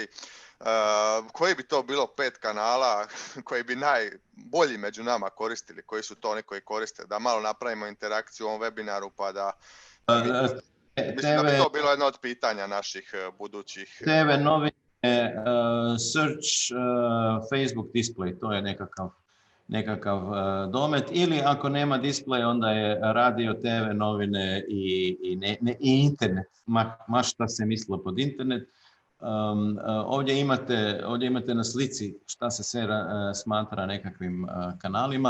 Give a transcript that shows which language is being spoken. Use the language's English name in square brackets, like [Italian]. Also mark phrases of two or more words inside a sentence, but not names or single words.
[Bosnian] Koji bi to bilo 5 kanala koji bi najbolji među nama koristili, koji su to oni koji koriste, da malo napravimo interakciju u ovom webinaru pa da... Mislim da bi to bilo jedno od pitanja naših budućih... TV novine, search, Facebook display, to je nekakav domet. Ili ako nema display, onda je radio, TV, novine i internet. Ma šta se mislilo pod internet. Ovdje imate na slici šta se sve smatra nekakvim kanalima.